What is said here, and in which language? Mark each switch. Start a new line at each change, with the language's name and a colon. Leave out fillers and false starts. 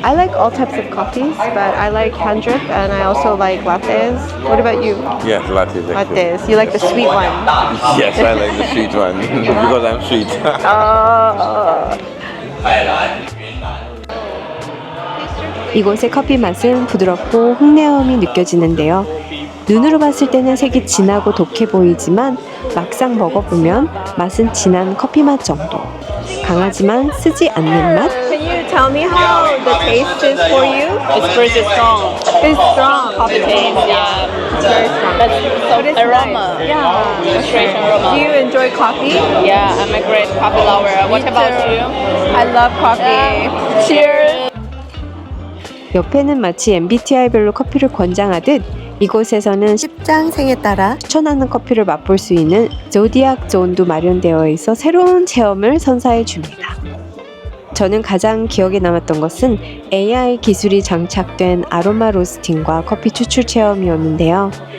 English: I like all types of coffees, but I like hand drip and I also like lattes. What about you? Yes, lattes. Actually. Lattes. You like the sweet one? Yes, I like the sweet one because I'm sweet.
Korean: 이곳의 커피 맛은 부드럽고 흙내음이 느껴지는데요. 눈으로 봤을 때는 색이 진하고 독해 보이지만 막상 먹어보면 맛은 진한 커피 맛 정도. 강하지만 쓰지 않는 맛?
English: Can you tell me how the taste is for you? It's pretty strong. It's strong. Coffee taste, yeah. It's very strong. That's so But it's aroma. nice. Yeah. Strange aroma. Do you enjoy coffee? Yeah, I'm a great coffee lover. What about you? I love coffee. Cheers.
Korean: 옆에는 마치 MBTI별로 커피를 권장하듯 이곳에서는 십장생에 따라 추천하는 커피를 맛볼 수 있는 조디악 존도 마련되어 있어 새로운 체험을 선사해 줍니다. 저는 가장 기억에 남았던 것은 AI 기술이 장착된 아로마 로스팅과 커피 추출 체험이었는데요.